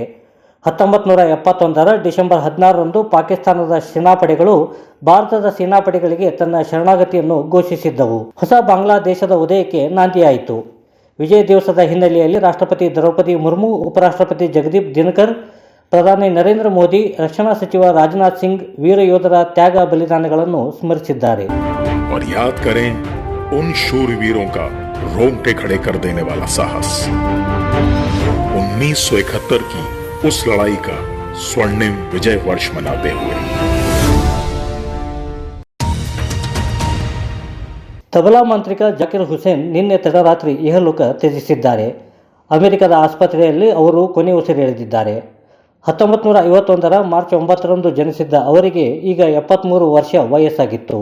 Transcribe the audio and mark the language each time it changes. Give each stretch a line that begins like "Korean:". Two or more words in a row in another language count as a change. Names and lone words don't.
Kannada: 1971 ಡಿಸೆಂಬರ್ 16 ಪಾಕಿಸ್ತಾನದ ಸೇನಾಪಡೆಗಳು ಭಾರತದ ಸೇನಾಪಡೆಗಳಿಗೆ ತನ್ನ ಶರಣಾಗತಿಯನ್ನು ಘೋಷಿಸಿದ್ದವು. ಹೊಸ ಬಾಂಗ್ಲಾದೇಶದ ಉದಯಕ್ಕೆ ನಾಂದಿಯಾಯಿತು. ವಿಜಯ ದಿವಸದ ಹಿನ್ನೆಲೆಯಲ್ಲಿ ರಾಷ್ಟ್ರಪತಿ ದ್ರೌಪದಿ ಮುರ್ಮು, ಉಪರಾಷ್ಟ್ರಪತಿ ಜಗದೀಪ್ ಧನ್ಕರ್, ಪ್ರಧಾನಿ ನರೇಂದ್ರ ಮೋದಿ, ರಕ್ಷಣಾ ಸಚಿವ ರಾಜನಾಥ್ ಸಿಂಗ್ ವೀರ ಯೋಧರ ತ್ಯಾಗ ಬಲಿದಾನಗಳನ್ನು ಸ್ಮರಿಸಿದ್ದಾರೆ.
Hindi: और याद करें उन शूरवीरों का रोंगटे खड़े कर देने वाला साहस, 1971 की उस लड़ाई का स्वर्णिम विजय वर्ष मनाते हुए.
Kannada: ತಬಲಾ ಮಾಂತ್ರಿಕ ಜಾಕಿರ್ ಹುಸೇನ್ ನಿನ್ನೆ ತಡರಾತ್ರಿ ಇಹಲೋಕ ತ್ಯಜಿಸಿದ್ದಾರೆ. ಅಮೆರಿಕದ ಆಸ್ಪತ್ರೆಯಲ್ಲಿ ಅವರು ಕೊನೆ ಉಸಿರೆಳೆದಿದ್ದಾರೆ. 1951 ಮಾರ್ಚ್ 9 ಜನಿಸಿದ್ದ ಅವರಿಗೆ ಈಗ 73 ವರ್ಷ ವಯಸ್ಸಾಗಿತ್ತು.